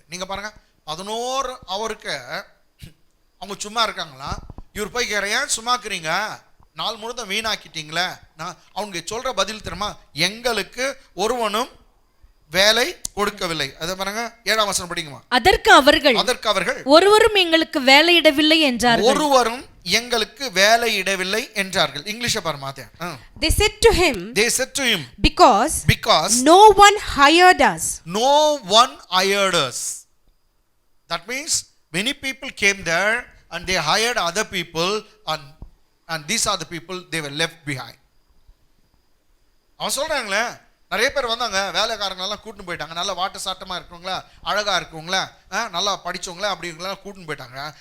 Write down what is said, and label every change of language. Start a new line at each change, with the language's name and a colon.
Tamil: நீங்கள் பாருங்க, 11 அவருக்கு அவங்க சும்மா இருக்காங்களா, இவர் போய் கேட்குற, ஏன் சும்மாக்குறீங்க, நாள் முழுதும் வீணாக்கிட்டீங்களே. நான் அவங்க சொல்ற பதில் தெரியுமா, எங்களுக்கு ஒருவனும் வேலை கொடுக்கவில்லை. அதை பாருங்க, 7ஆம் வசனம் படிக்குமா. அதற்கு அவர்கள் ஒருவரும் எங்களுக்கு வேலையிடவில்லை என்றார்கள். ஒருவரும் எங்களுக்கு வேலையிடவில்லை என்றார்கள். இங்கிலீஷை பாருமா.
English: They said to him because no one hired us. No one hired us. That means many people came there and they hired other people and these are the people they were left behind.
Tamil: அவன் சொல்றாங்களே, நிறைய பேர் வந்தாங்க, வேலைக்காரங்களெல்லாம் கூட்டின்னு போயிட்டாங்க. நல்லா வாட்ட சாட்டமாக இருக்கவங்களா, அழகாக இருக்கவங்களா, நல்லா படித்தவங்களா, அப்படிங்களா கூட்டின்னு போயிட்டாங்க.